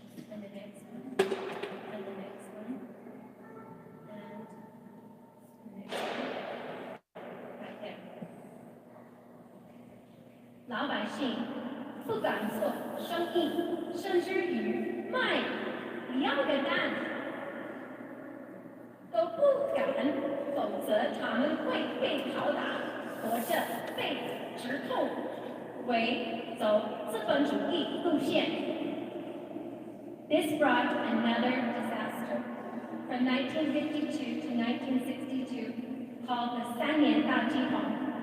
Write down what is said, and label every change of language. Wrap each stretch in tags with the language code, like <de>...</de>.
<en>And the next one, and the next one, and the next one, right there.</en> <zh>老百姓不敢做生意，甚至于卖一样的蛋都不敢，否则他们会被拷打，或者被指控为走资本主义路线。</zh> <en>This brought another disaster. From 1952 to 1962, called the 三年大饥荒.</en>